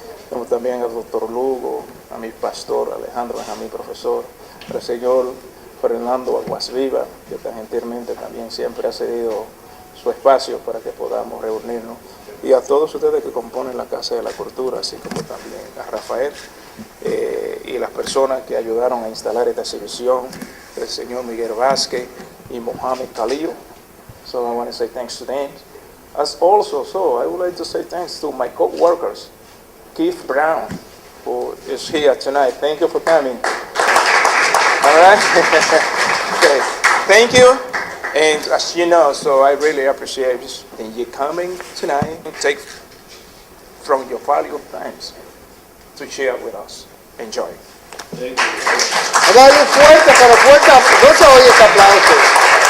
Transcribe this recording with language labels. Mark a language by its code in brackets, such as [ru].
[es] como también al doctor Lugo, a mi pastor Alejandro, a mi profesor, al señor Fernando Aguasviva, que tan gentilmente también siempre ha cedido su espacio para que podamos reunirnos, y a todos ustedes que componen la Casa de la Cultura, así como también a Rafael y las personas que ayudaron a instalar esta exhibición, el señor Miguel Vázquez y Mohamed Khalil. [en] So I want to say thanks to them. As also, I would like to say thanks to my co-workers, Keith Brown, who is here tonight. Thank you for coming. All right? Okay. Thank you. And as you know, so I really appreciate you coming tonight. Take from your valuable times to share with us. Enjoy. [es] Vamos a darle fuerte, pero fuerte. No se oye ese aplauso.